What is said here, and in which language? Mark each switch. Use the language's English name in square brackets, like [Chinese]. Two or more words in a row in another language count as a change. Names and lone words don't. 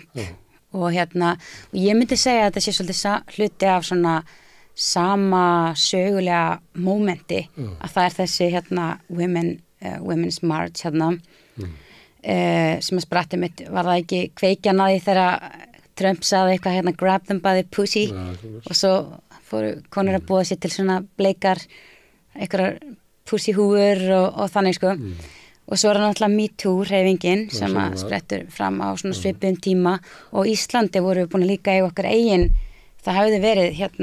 [Icelandic] Og ég myndi segja að þetta sé svolítið hluti af svona sama sögulega mómenti að það er þessi Women's March sem að spratti mitt var það ekki kveikjan að því þegar Trump sagði eitthvað [English] grab them by the pussy [Icelandic] og svo fóru konur að búa sér til svona bleikar einhverjar pussyhúur og þannig sko og svo er það náttúrulega MeToo-hreyfingin sem að sprettur fram á svona svipuðum tíma og Íslandi voru við búin að líka eiga okkar eigin, það hafði verið